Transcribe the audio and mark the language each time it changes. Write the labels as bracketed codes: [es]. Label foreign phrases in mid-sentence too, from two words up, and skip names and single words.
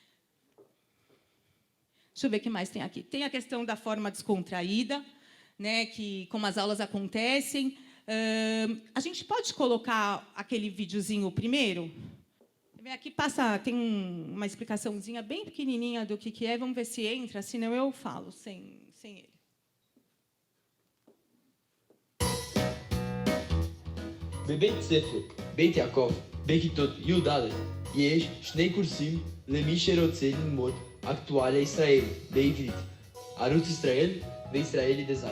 [pt] Deixa eu ver o que mais tem aqui. Tem a questão da forma descontraída, né, que, como as aulas acontecem. A gente pode colocar aquele videozinho primeiro? Aqui tem uma explicaçãozinha bem pequenininha do que é. Vamos ver se entra, senão eu falo sem ele. [he] בבית ספר, בית יעקב, בכיתות י"א, יש שני קורסים למי שרוצה ללמוד אקטואליה ישראלית בעברית, ערוץ ישראל וישראלי דיזיין.